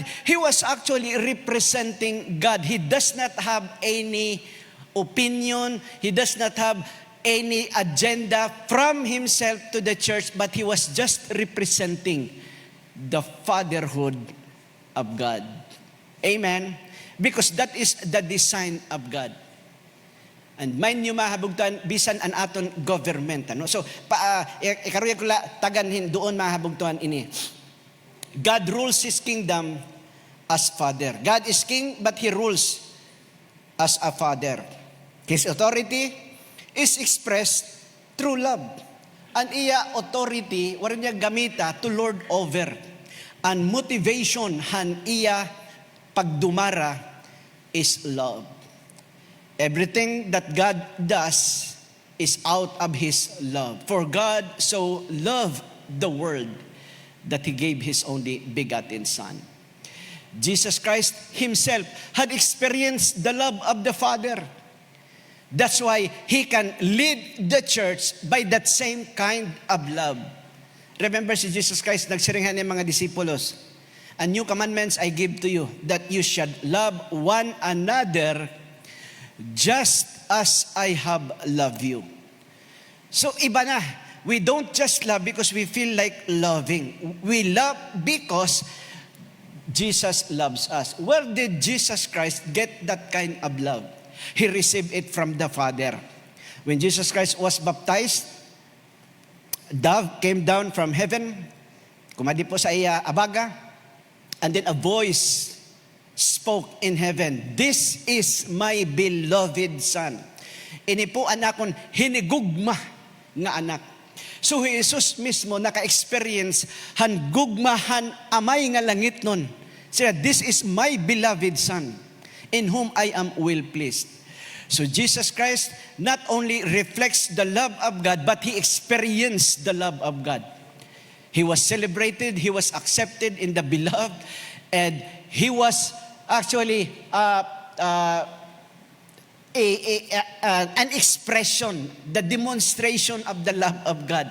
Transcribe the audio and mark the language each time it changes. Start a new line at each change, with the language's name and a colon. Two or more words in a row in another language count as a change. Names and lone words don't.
English: He was actually representing God. He does not have any opinion. He does not have any agenda from Himself to the church, but He was just representing the fatherhood of God. Amen? Because that is the design of God.
Waray: And mind nyo mahabugtuhan, bisan an aton government. Ano? So, ikaruya ko taganhin doon mahabugtuhan ini.
English: God rules His kingdom as Father. God is King, but He rules as a Father. His authority is expressed through love.
Waray: Ang iya authority, warin niya gamita
English: to lord over.
Waray: Ang motivation han iya pagdumara
English: is love. Everything that God does is out of His love. For God so loved the world that He gave His only begotten Son. Jesus Christ Himself had experienced the love of the Father. That's why He can lead the church by that same kind of love.
Waray: Remember si Jesus Christ, nagsiringhan ng mga disipulos,
English: "A new commandments I give to you, that you should love one another just as I have loved you."
Waray: So iba na.
English: We don't just love because we feel like loving. We love because Jesus loves us. Where did Jesus Christ get that kind of love? He received it from the Father. When Jesus Christ was baptized, dove came down from heaven,
Waray: kumadi po sa iya abaga,
English: and then a voice spoke in heaven, "This is my beloved Son."
Waray: Ini po anakon hinigugma nga anak. So Jesus mismo naka-experience han gugmahan amay nga langit nun.
English: Siya, this is my beloved Son, in whom I am well pleased. So Jesus Christ not only reflects the love of God, but He experienced the love of God. He was celebrated, He was accepted in the beloved, and He was actually an expression, the demonstration of the love of God.